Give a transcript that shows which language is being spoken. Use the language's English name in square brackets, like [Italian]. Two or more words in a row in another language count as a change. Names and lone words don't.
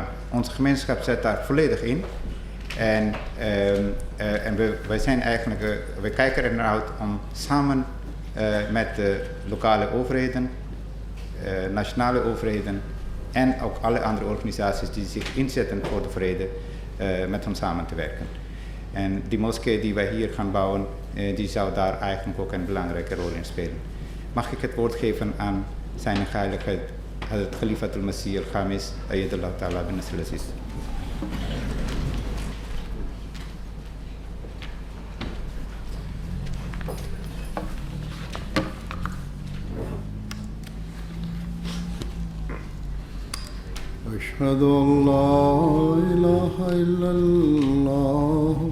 [Dutch] Onze gemeenschap zet daar volledig in. En wij zijn eigenlijk, we kijken er naar uit om samen met de lokale overheden, nationale overheden en ook alle andere organisaties die zich inzetten voor de vrede, met hen samen te werken. En die moskee die wij hier gaan bouwen, die zou daar eigenlijk ook een belangrijke rol in spelen. Mag ik het woord geven aan zijn heiligheid, het [Arabic] خليفة المسيح الخامس, أيده الله تعالى بنصره العزيز. أشهد أن لا إله إلا الله